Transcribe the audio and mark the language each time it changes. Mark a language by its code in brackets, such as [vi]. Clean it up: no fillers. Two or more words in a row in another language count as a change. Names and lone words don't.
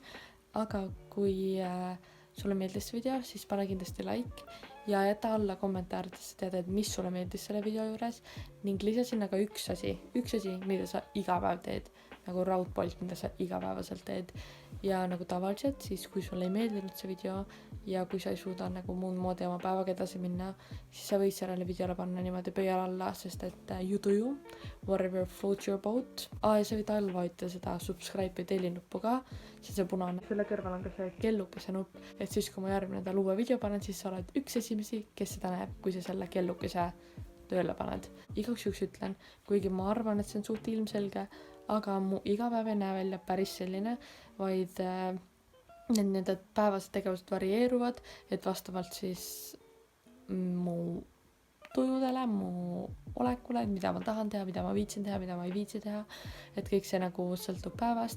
[et] Aga kui sulle meeldis see video, siis pane kindlasti like ja jäta alla kommentaaridesse teada, et mis sulle meeldis selle video juures ning lisasin aga üks asi, mida sa iga päev teed, nagu raudpolt, mida sa igapäevaselt teed. Ja nagu tavaliselt, siis kui sulle ei meeldinud see video ja kui sa ei suuda nagu muud moodi oma päevaga edasi minna, siis sa võid sellele videole panna niimoodi pöial alla, sest et [en] you do you, whatever floats your boat. [et] Ja sa võid alla vajutada seda subscribe või tellinuppu ka, see punane. Selle kõrval on ka see kellukese nupp, et siis kui ma järgmine nädal uue video panen, siis sa oled üks esimesi, kes seda näeb, kui sa selle kellukese tööle paned. Igaks juhuks ütlen, kuigi ma arvan, et see on suht ilmselge, aga mu igapäev ei näe välja päris selline, vaid need päevased tegevused varieeruvad, et vastavalt siis mu tujudele, mu olekule, mida ma tahan teha, mida ma viitsin teha, mida ma ei viitsi teha, et kõik see nagu sõltub päevast.